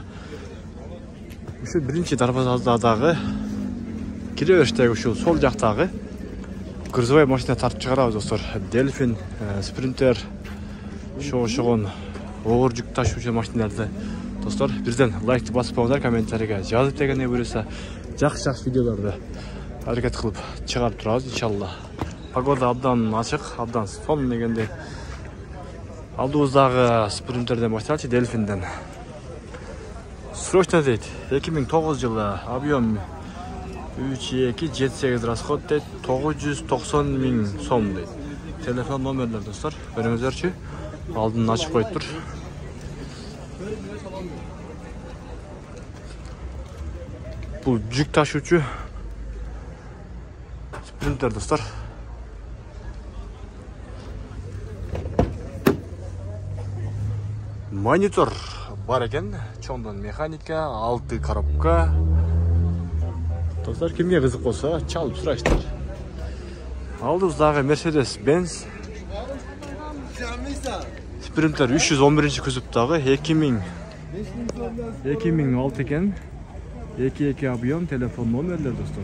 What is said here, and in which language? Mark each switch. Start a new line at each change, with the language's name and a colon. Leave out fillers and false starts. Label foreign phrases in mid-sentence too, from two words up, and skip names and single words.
Kyrgyz: Ушул биринчи дарбазадағы киребештеги ушул сол жактагы грузовой машина тартып чыгарабыз достор. Дельфин, спринтер, шогон оор жүк ташуучу машиналарды достор, бирден лайкты басып коюңдар, комментарийге жазып дегенде буюрса жақсы видеоларды аракет кылып чыгарып турабыз иншалла. Погода абдан ачык, абдан сон дегенде. Алдыбыздагы спринтерден башталчы, Дельфинден. Срочно дейт. 2009 жылы объем 3.278 расход дейт. 990 000 сом дейт. Телефон номерлер достор, көрүңүздөрчү. Алдын ачып коюп тур. Бул жүк ташуучу спринтер достор. Монитор бар екен, чоңдон механика, 6 коробка. Достар, кимге кызык болсо, чалып сурайсыздар. Алдыбыздагы Mercedes-Benz спринтер 311 күзүптагы 2006 екен. 2 объем, телефон номерлер достор.